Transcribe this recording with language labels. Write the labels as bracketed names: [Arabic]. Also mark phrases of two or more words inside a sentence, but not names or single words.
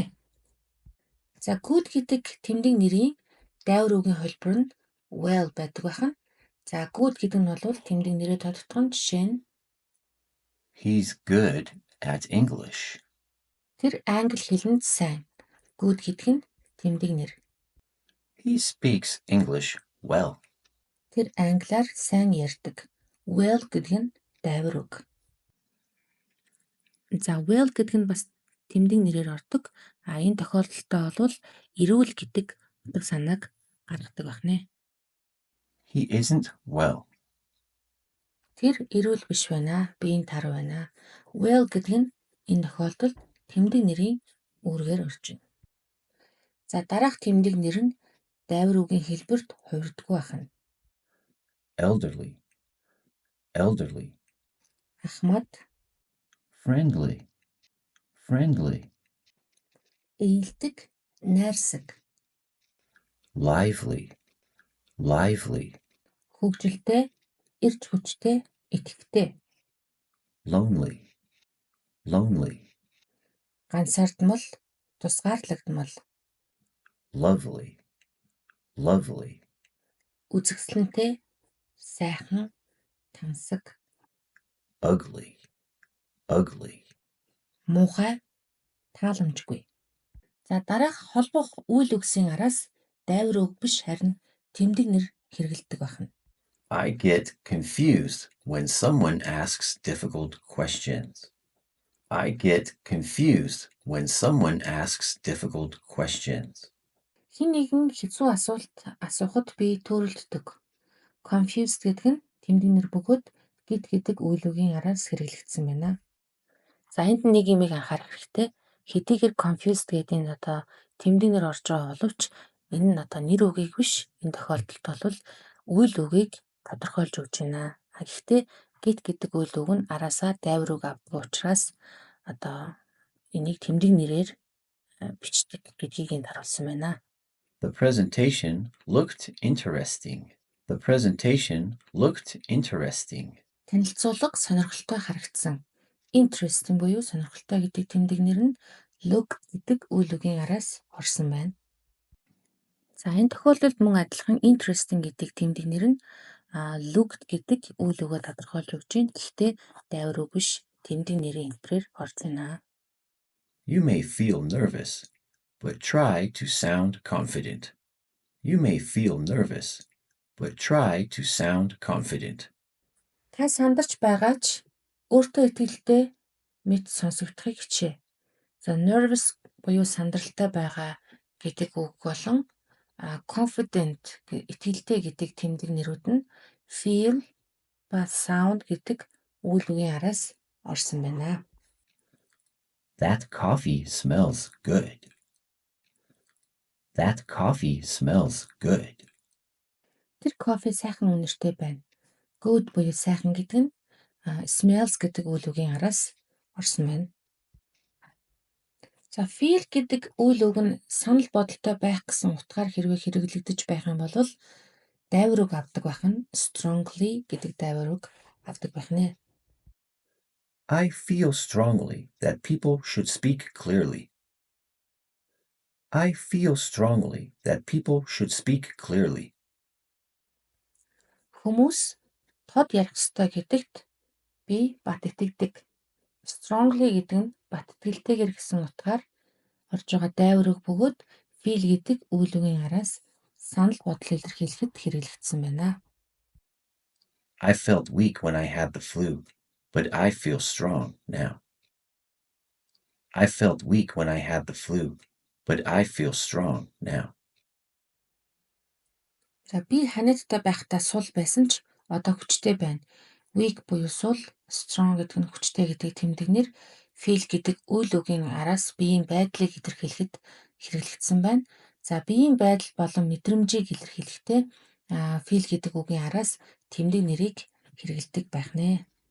[Mongolian] За good гэдэг тэмдэг нэрийн дайвар үгийн хэлбэр нь well байдаг байна. За good гэдэг нь бол тэмдэг нэрээ тодтгон жишээ нь [English] He's good at English. [Mongolian] тэр англи хэлэнд сайн. Good гэдэг нь тэмдэг нэр. [English] He speaks English well. [Mongolian] Тэр англиар сайн ярьдаг. Well гэдэг нь дайвар үг. За well гэдэг нь бас тэмдэг нэрээр ордог. Энэ тохиолдолтой бол эрүүл гэдэг утга санааг гаргадаг байна. [English] He isn't well. [Mongolian] Тэр эрүүл биш байна. Биеийн тар байна. Well гэдэг нь энэ тохиолдолд тэмдэг нэрийн үүргээр орж байна. За дараах тэмдэг нэр нь дайвар үгийн хэлбэрт хувирдаггүй байна. [English] Elderly. Elderly. [Mongolian] Ахмад, [English] Friendly. Friendly. [Mongolian] ээлдэг, найрсаг, [English] Lively. Lively. [Mongolian] хөгжилтэй, эрч хүчтэй, итгэвтэй, [English] Lonely. Lonely. [Mongolian] ганцаардмал, тусгаарлагдмал, [English] Lovely. Lovely. [Mongolian] үзэсгэлэнтэй, сайхан, тансаг, [English] Ugly. Ugly. [Mongolian] муухай, тааламжгүй. За дараах холбох үйл үгсийн араас дайвар үг биш харин тэмдэг нэр хэрэгэлдэг байна. [English] I get confused when someone asks difficult questions. I get confused when someone asks difficult questions. [Mongolian] Хин нэгэн хэцүү асуулт асуухад би төрөлддөг. Confused гэдэг нь тэмдэг нэр бөгөөд гид гэдэг үйл үгийн араас хэрэглэгдсэн байна. За энд нэг юм анхаарах хэрэгтэй. Хэдийгээр confused гэдэг нь тэмдэг нэр орж байгаа боловч энэ нь нэр үгийг биш. Энэ тохиолдолд бол үйл үгийг тодорхойлж өгч байна. Гэхдээ гид гэдэг үйл үг нь араасаа дайвар үг авдаг учраас энийг тэмдэг нэрээр бичдэг гэдгийг энд харуулсан байна. [English] The presentation looked interesting. The presentation looked interesting. [Mongolian] Танилцуулга сонирхолтой харагдсан. Interesting буюу сонирхолтой гэдэг тэмдэг нэр нь look гэдэг үйл үгийн араас орсон байна. За энэ тохиолдолд мөн адилхан interesting гэдэг тэмдэг нэр нь looked гэдэг үйл үгээ тодорхойлж өгч байна. Гэхдээ дайвар үг биш тэмдэг нэрийн хэлбэрээр орж байна. [English] You may feel nervous, but try to sound confident. You may feel nervous, but try to sound confident. [Mongolian] Та сандарч байгаа ч өөртөө итгэлтэй мэд сонсогдохыг хичээ. За nervous буюу сандралтай байгаа гэдэг үг болон confident итгэлтэй гэдэг тэмдэг нэрүүд нь feel ба sound гэдэг үйл үгийн араас орсон байна. [English] That coffee smells good. That coffee smells good. [Mongolian] Тэр кофе сайхан үнэртэй байна. Good буюу сайхан гэдэг нь smells гэдэг үйл үгийн араас орсон байна. За feel гэдэг үйл үг нь санал бодолтой байх гэсэн утгаар хэрвээ хэрэглэгдэж байх юм бол дайвар үг авдаг байх нь strongly гэдэг дайвар үг авдаг байх нэ. [English] I feel strongly that people should speak clearly. I feel strongly that people should speak clearly. [Mongolian] Хүмүүс тод ярих ёстой гэдэгт би бат итгэдэг. Strongly гэдэг нь бат итгэлтэйгэр гэсэн утгаар орж байгаа дайвар үг бөгөөд feel гэдэг үйл үгийн араас санал бодол илэрхийлэхэд хэрэглэгдсэн байна. [English] I felt weak when I had the flu, but I feel strong now. I felt weak when I had the flu, but I feel strong now. [Mongolian] За би ханиадтай байхдаа сул байсан ч одоо хүчтэй байна. Weak буюу сул, strong гэдэг нь хүчтэй гэдэг тэмдэгнэр feel гэдэг үйл үгийн араас биеийн байдлыг илэрхийлэхэд хэрэглэгдсэн байна. За биеийн байдал болон мэдрэмжийг илэрхийлэхдээ feel гэдэг үгийн араас тэмдэг нэрийг хэрэглэдэг байх нэ.